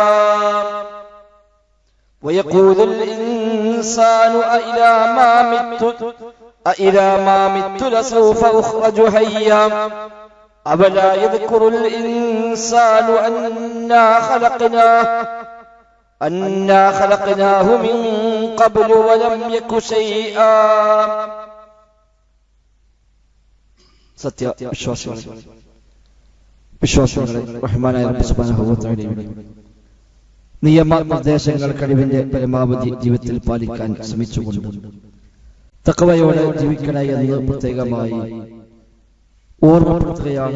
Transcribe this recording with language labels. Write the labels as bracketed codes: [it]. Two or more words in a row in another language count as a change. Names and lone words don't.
[ar] ويقول الإنسان أإذا ما مت لسوف أخرج حيا أولا يذكر الإنسان أنا خلقناه من قبل ولم يك شيئا [ml] സത്യ വിശ്വാസികളെ റഹ്മാനായ റബ്ബ് സുബ്ഹാനഹു വ തആലയുടെ നിയമ നിർദ്ദേശങ്ങൾ കഴിവിന്റെ പരമാവധി ജീവിതത്തിൽ പാലിക്കാൻ ശ്രമിച്ചുകൊണ്ട് തഖ്വയോടെ ജീവിക്കണേ എന്ന് പ്രത്യേകമായി ഓർമ്മപ്പെടുത്തുകയാണ്.